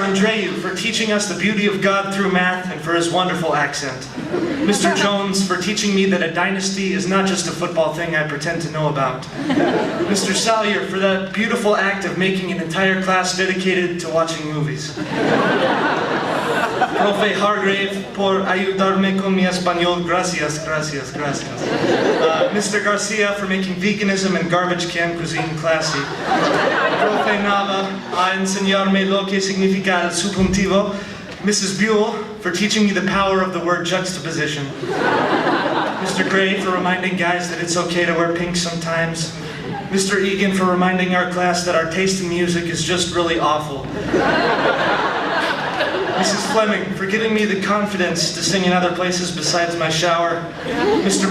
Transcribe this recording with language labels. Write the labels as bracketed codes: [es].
[en] Andreu for teaching us the beauty of God through math and for his wonderful accent. Mr. Jones for teaching me that a dynasty is not just a football thing I pretend to know about. Mr. Salyer for that beautiful act of making an entire class dedicated to watching movies. [es] Profe Hargrave por ayudarme con mi español, gracias, gracias, gracias. [en] Mr. Garcia for making veganism and garbage can cuisine classy. [es] Profe Nava a enseñarme lo que significa el subjuntivo. [en] Mrs. Buell for teaching me the power of the word juxtaposition. Mr. Gray for reminding guys that it's okay to wear pink sometimes. Mr. Egan for reminding our class that our taste in music is just really awful. Mrs. Fleming for giving me the confidence to sing in other places besides my shower. Mr.